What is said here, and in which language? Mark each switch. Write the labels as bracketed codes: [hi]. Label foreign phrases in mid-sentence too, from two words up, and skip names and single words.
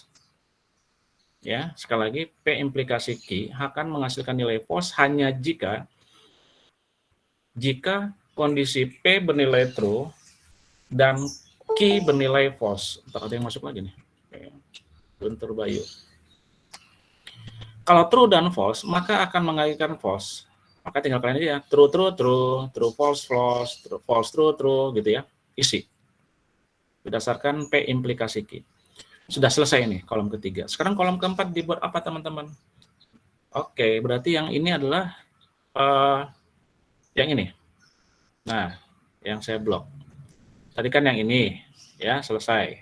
[id] Ya, sekali lagi P implikasi Q akan menghasilkan nilai false hanya jika kondisi P bernilai true dan Q bernilai false. Entar ada yang masuk lagi nih. Guntur Bayu. Kalau true dan false, maka akan mengalihkan false. Maka tinggal kalian aja ya, [en] true, true, true, true, false, false, true, false, true, true, [id] gitu ya. Isi. Berdasarkan P implikasi Q. Sudah selesai nih kolom ketiga. Sekarang kolom keempat dibuat apa, teman-teman? Oke, berarti yang ini adalah yang ini. Nah, yang saya blok. Tadi kan yang ini, ya, selesai.